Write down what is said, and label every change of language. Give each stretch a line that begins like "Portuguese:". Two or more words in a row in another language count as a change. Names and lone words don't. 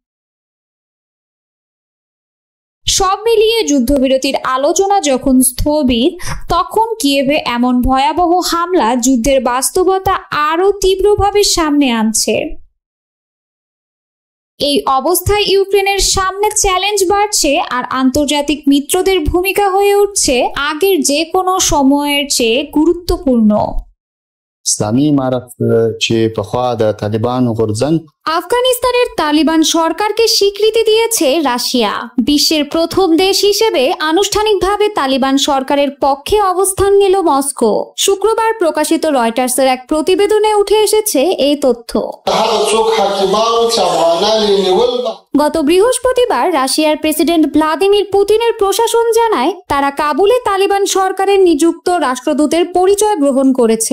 Bangla: সব মিলিয়ে যুদ্ধবিরতির আলোচনা যখন স্থবির, তখন কিয়েভে এমন ভয়াবহ হামলা যুদ্ধের বাস্তবতা আরও তীব্রভাবে সামনে আনছে। এই অবস্থায় ইউক্রেনের সামনে চ্যালেঞ্জ বাড়ছে আর আন্তর্জাতিক মিত্রদের ভূমিকা হয়ে উঠছে আগের যে কোনো সময়ের চেয়ে গুরুত্বপূর্ণ।
Pashto: اسلامي امارت چې پخوا د طالبانو غورځنګ
Bangla: আফগানিস্তানের তালিবান সরকারকে স্বীকৃতি দিয়েছে রাশিয়া। বিশ্বের প্রথম দেশ হিসেবে আনুষ্ঠানিকভাবে তালিবান সরকারের পক্ষে অবস্থান নিল মস্কো। শুক্রবার প্রকাশিত রয়টার্সের এক প্রতিবেদনে উঠে এসেছে এই তথ্য। গত বৃহস্পতিবার রাশিয়ার প্রেসিডেন্ট ভ্লাদিমির পুতিনের প্রশাসন জানায় তারা কাবুলে তালিবান সরকারের নিযুক্ত রাষ্ট্রদূতের পরিচয় গ্রহণ করেছে।